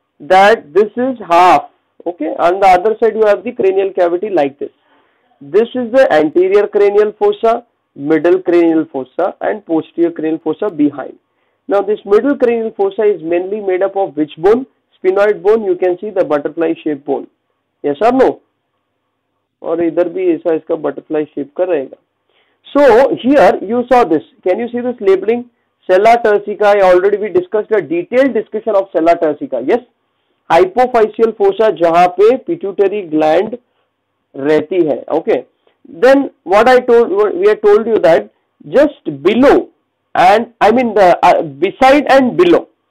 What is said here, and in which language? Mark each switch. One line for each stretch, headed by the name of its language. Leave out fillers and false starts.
English: That this is half. Okay, on the other side you have the cranial cavity like this. This is the anterior cranial fossa, middle cranial fossa and posterior cranial fossa behind. Now this middle cranial fossa is mainly made up of which bone? Sphenoid bone. You can see the butterfly shaped bone. Yes or no?
Hindi: और इधर भी ऐसा इसका butterfly shape का रहेगा.
English: So here you saw this. Can you see this labeling? Sella turcica. Already we discussed a detailed discussion of sella turcica. Yes.
Hindi: Hypophyseal fossa जहाँ पे pituitary gland रहती है. Okay.
English: Then what we had told you that just below and I mean the beside and below.